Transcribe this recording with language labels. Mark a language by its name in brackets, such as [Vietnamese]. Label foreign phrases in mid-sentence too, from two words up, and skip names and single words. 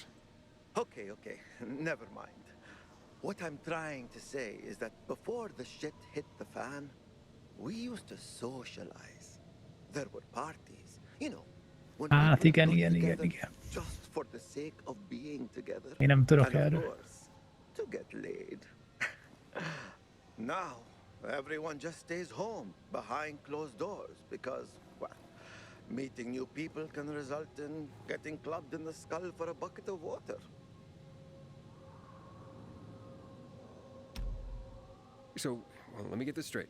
[English] Okay, never mind. What I'm trying to say is that before the shit hit the fan, we used to socialize. There were parties, you know, when [Hungarian] Hát [English] people [Hungarian] igen, [English] got [Hungarian] igen, [English] together [Hungarian] igen. [English] just for the sake of being together. [Hungarian] Én nem tudok [English] And of [Hungarian] erről. [English] course, to get laid. Now, everyone just stays home behind closed doors because, well, meeting new people can result in getting clubbed in the skull for a bucket of water. So, well, let me get this straight.